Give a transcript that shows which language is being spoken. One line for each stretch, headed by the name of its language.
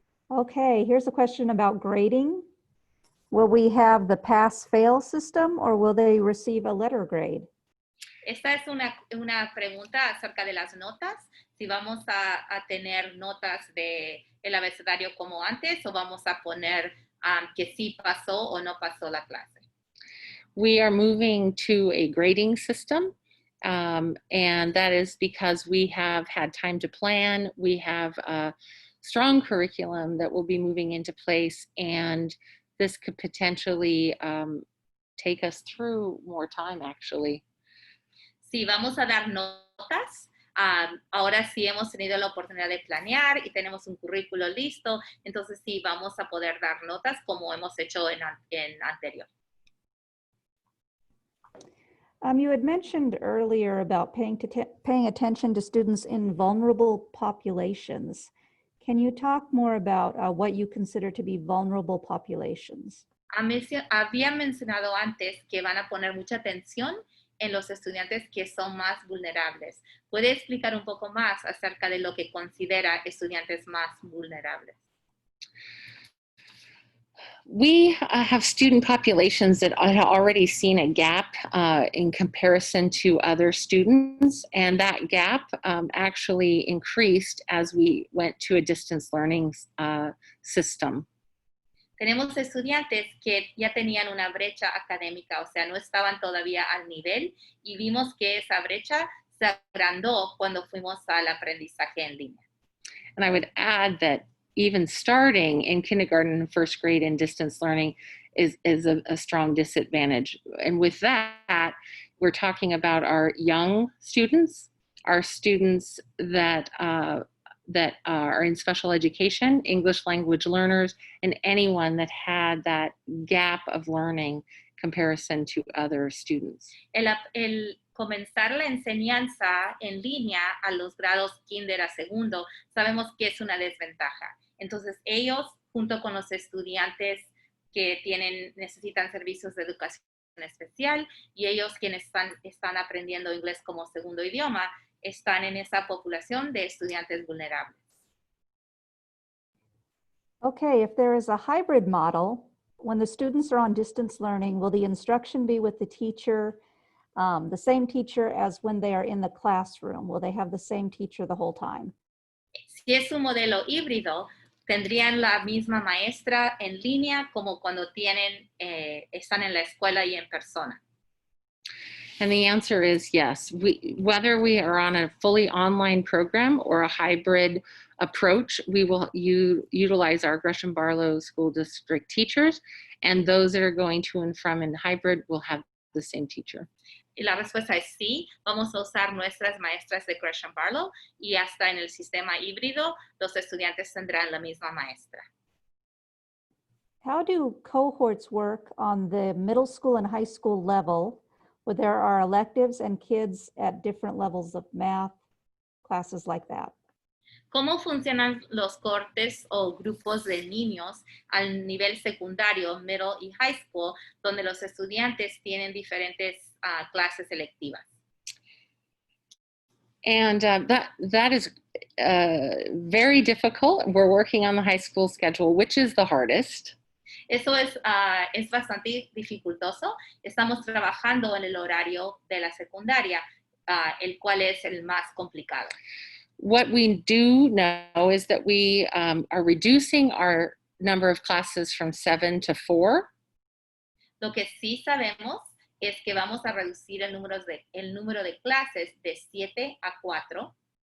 English: Okay, here's a question about grading. Will we have the pass-fail system or will they receive a letter grade?
Spanish: Esta es una pregunta acerca de las notas. Si vamos a tener notas del abecedario como antes o vamos a poner que sí pasó o no pasó la clase.
English: We are moving to a grading system, and that is because we have had time to plan. We have a strong curriculum that will be moving into place, and this could potentially take us through more time, actually.
Spanish: Sí, vamos a dar notas. Ahora sí hemos tenido la oportunidad de planear y tenemos un currículo listo, entonces sí vamos a poder dar notas como hemos hecho en anterior.
English: You had mentioned earlier about paying attention to students in vulnerable populations. Can you talk more about what you consider to be vulnerable populations?
Spanish: Había mencionado antes que van a poner mucha atención en los estudiantes que son más vulnerables. ¿Puede explicar un poco más acerca de lo que considera estudiantes más vulnerables?
English: We have student populations that have already seen a gap in comparison to other students, and that gap actually increased as we went to a distance learning system.
Spanish: Tenemos estudiantes que ya tenían una brecha académica, o sea, no estaban todavía al nivel, y vimos que esa brecha se agrandó cuando fuimos al aprendizaje en línea.
English: And I would add that even starting in kindergarten and first grade in distance learning is a strong disadvantage. And with that, we're talking about our young students, our students that are in special education, English language learners, and anyone that had that gap of learning comparison to other students.
Spanish: El comenzar la enseñanza en línea a los grados kinder a segundo, sabemos que es una desventaja. Entonces ellos, junto con los estudiantes que necesitan servicios de educación especial y ellos quienes están aprendiendo inglés como segundo idioma, están en esa población de estudiantes vulnerables.
English: Okay, if there is a hybrid model, when the students are on distance learning, will the instruction be with the teacher, the same teacher as when they are in the classroom? Will they have the same teacher the whole time?
Spanish: Si es un modelo híbrido, tendrían la misma maestra en línea como cuando están en la escuela y en persona.
English: And the answer is yes. Whether we are on a fully online program or a hybrid approach, we will utilize our Gresham-Barlow School District teachers, and those that are going to and from in hybrid will have the same teacher.
Spanish: Y la respuesta es sí, vamos a usar nuestras maestras de Gresham-Barlow y hasta en el sistema híbrido los estudiantes tendrán la misma maestra.
English: How do cohorts work on the middle school and high school level where there are electives and kids at different levels of math, classes like that?
Spanish: ¿Cómo funcionan los cortes o grupos de niños al nivel secundario,
English: middle
Spanish: y
English: high school,
Spanish: donde los estudiantes tienen diferentes clases electivas?
English: And that is very difficult. We're working on the high school schedule, which is the hardest.
Spanish: Eso es bastante dificultoso. Estamos trabajando en el horario de la secundaria, el cual es el más complicado.
English: What we do know is that we are reducing our number of classes from 7 to 4.
Spanish: Lo que sí sabemos es que vamos a reducir el número de clases de 7 a 4.